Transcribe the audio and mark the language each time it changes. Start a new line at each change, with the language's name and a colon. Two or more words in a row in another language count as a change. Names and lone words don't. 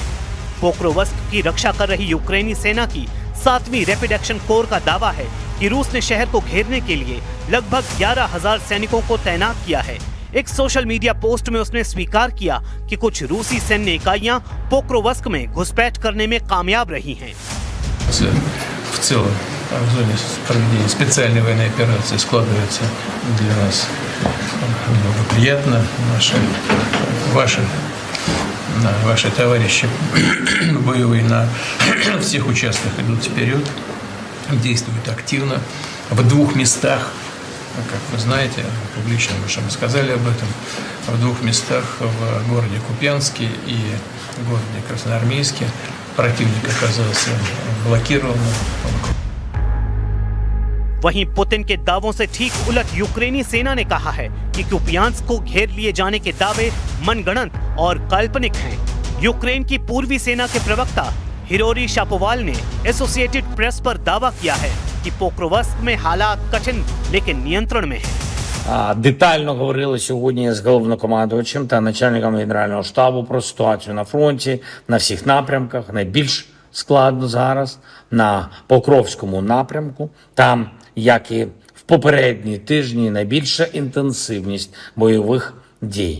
Hindi: पोक्रोवस्क की रक्षा कर रही यूक्रेनी सेना की 7वीं रैपिड एक्शन कोर का दावा है कि रूस ने शहर को घेरने के लिए लगभग 11,000 सैनिकों को तैनात किया है। एक
English: social media post
Hindi: में उसने स्वीकार किया कि कुछ रूसी सैन्य इकाइयां पोक्रोवस्क में घुसपैठ करने में कामयाब रही हैं।
Russian: В целом, в зоне проведения специальной военной операции складывается для нас благоприятно. Ваши товарищи боевые на всех участках идут вперед, действуют активно. В 2 местах, как вы знаете, публично мы уже рассказали об этом, в 2 местах, в городе Купянске и городе Красноармейске, противник оказался блокирован.
Hindi: वहीं पुतिन के दावों से ठीक उलट यूक्रेनी सेना ने कहा है कि कुपियांस्क को घेर लिए जाने के दावे मनगढ़ंत और काल्पनिक हैं। यूक्रेन की पूर्वी सेना के प्रवक्ता हिरोरी शापोवाल ने एसोसिएटेड प्रेस पर दावा किया है कि पोक्रोवस्क में हालात कठिन लेकिन नियंत्रण में हैं।
Ukrainian: Детально говорили сьогодні з головнокомандувачем та начальником Генерального штабу про ситуацію на фронті, на всіх напрямках. Найбільш складно зараз на Покровському напрямку. Там, як і в попередні тижні, найбільша інтенсивність бойових дій.